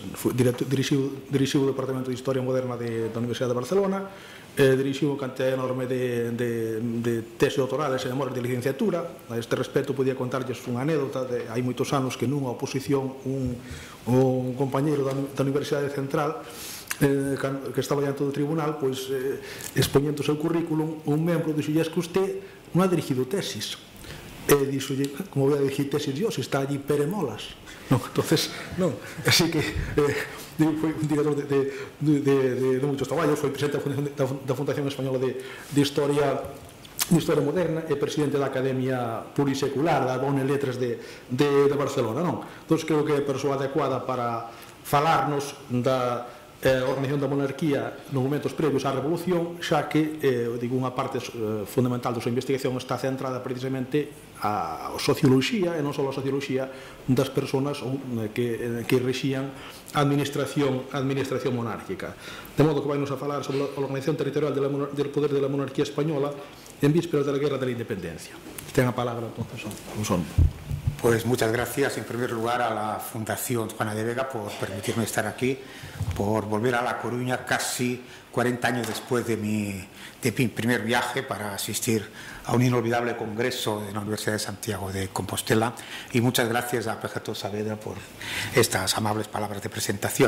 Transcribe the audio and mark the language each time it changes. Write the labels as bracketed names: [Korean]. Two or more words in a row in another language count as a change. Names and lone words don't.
[Galician] Dirixiu o Departamento de Historia Moderna da Universidade de Barcelona, dirixiu unha cantidad enorme de tesis doutorales e memorias de licenciatura. A este respecto podía contarlles unha anécdota de hai moitos anos que nunha oposición un compañeiro da Universidade Central que estaba diante do tribunal, expoñendo o seu currículum, un membro dixolle: [Spanish] "Es que usted non ha dirigido tesis". [Galician] E dixolle: [Spanish] "Como voy a dirigir tesis yo, se está allí Peremolas?". [Galician] Entonces, así que foi un director de moitos traballos, foi presidente da Fundación Española de Historia Moderna e presidente da Academia Plurisecular da Bonne Lettres de Barcelona. Entón, creo que é a persoa adecuada para falarnos da organización da monarquía nos momentos previos á Revolución, xa que unha parte fundamental da súa investigación está centrada precisamente a socioloxía, e non só a socioloxía das persoas que rexían a administración monárquica. De modo que vai nos a falar sobre a organización territorial [Spanish] del poder de la monarquía española en vísperas de la Guerra de la Independencia. [Galician] Ten a palabra, entonces, son. [Spanish] Pues muchas gracias, en primer lugar, a la Fundación Juana de Vega por permitirme estar aquí, por volver a La Coruña casi 40 años después de mi primer viaje para asistir a un inolvidable congreso de la Universidad de Santiago de Compostela, y muchas gracias a Pejato Saavedra por estas amables palabras de presentación.